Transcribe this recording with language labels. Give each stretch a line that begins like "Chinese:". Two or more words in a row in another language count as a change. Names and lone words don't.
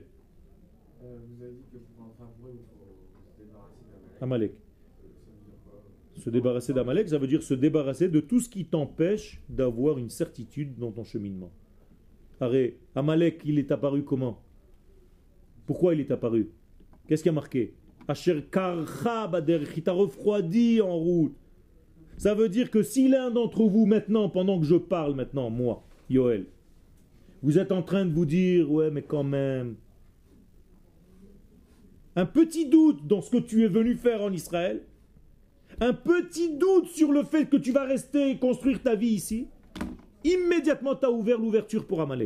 French: Vous avez dit que pour un frère vrai, il faut se débarrasser d'Amalek. Amalek. Se débarrasser d'Amalek, ça veut dire se débarrasser de tout ce qui t'empêche d'avoir une certitude dans ton cheminement. Arrête, Amalek, il est apparu comment? Pourquoi il est apparu? Qu'est-ce qui a marqué?
Hebrew: Asher karcha baderech,
French: il t'a refroidi en route. Ça veut dire que si l'un d'entre vous maintenant, pendant que je parle maintenant, moi, Yoel, vous êtes en train de vous dire, ouais mais quand même, un petit doute dans ce que tu es venu faire en Israël, Un petit doute sur le fait que tu vas rester et construire ta vie ici, immédiatement tu as ouvert l'ouverture pour Amalek.